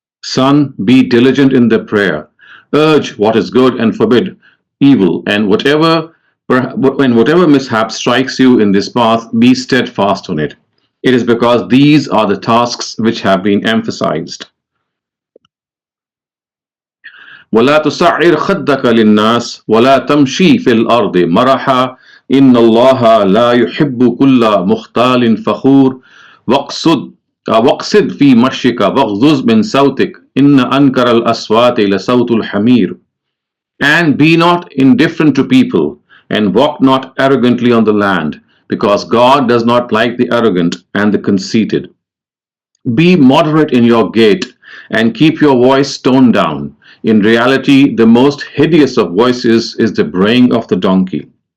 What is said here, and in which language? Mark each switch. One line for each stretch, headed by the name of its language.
English: Son, be diligent in the prayer. Urge what is good and forbid evil, and whatever mishap strikes you in this path, be steadfast on it. It is because these are the tasks which have been emphasized.
Arabic: ولا تصعر خدك للناس ولا تمشي في الأرض مرحا إن الله لا يحب كل مختال فخور واقصد واقصد في مشيك واغضض من صوتك إن أنكر الأصوات لصوت الحمير.
English: And be not indifferent to people, and walk not arrogantly on the land, because God does not like the arrogant and the conceited. Be moderate in your gait, and keep your voice toned down. In reality, the most hideous of voices is the braying of the donkey.